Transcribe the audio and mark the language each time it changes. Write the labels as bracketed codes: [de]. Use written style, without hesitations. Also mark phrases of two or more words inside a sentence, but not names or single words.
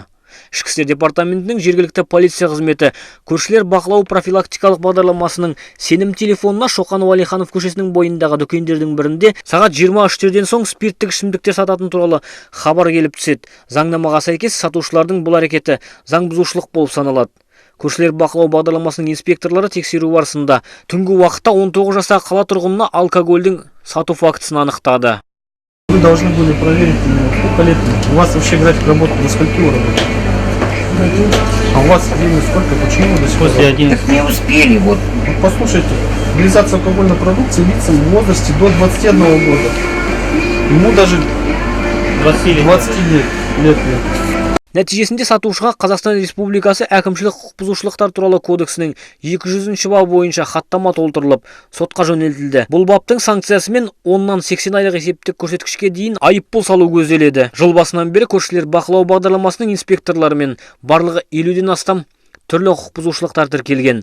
[kk] Ішкі істер департаментінің жергілікті полиция қызметі көршілер бақылау профилактикалық бағдарламасының сенім телефонына Шоқан Уәлиханов көшесінің бойындағы дүкендердің бірінде сағат 23-ден соң спирттік ішімдіктер сататын туралы хабар келіп түседі. Заңнамаға сәйкес сатушылардың бұл әрекеті заң бұзушылық болып саналады. Көршілер бақылау бағдарламасының инспекторлары тексеру барысында түнгі уақытта 19 жастағы қала тұрғынына алкогольдің сату фактісін анықтады. [ru] Вы должны были проверить, сколько лет. У вас вообще график работы до скольки вы работаете? А у вас время сколько? Почему вы до сих пор? После 11. Так не успели, вот. Послушайте, реализация алкогольной продукции лицам в возрасте до 21 года. Ему даже 20 лет. [kk] Нәтижесінде сатушыға Қазақстан Республикасы әкімшілік құқық бұзушылықтар туралы кодексінің 200 бабы бойынша хаттама толтырылып, сотқа жөнелтілді. Бұл баптың санкциясымен 10-нан 80 айлық есептік көрсеткішке дейін айыппұл салу көзделеді. Жыл басынан бері көршілер бақылау бағдарламасының инспекторларымен барлығы 50-ден астам түрлі құқық бұзушылықтар тіркелген.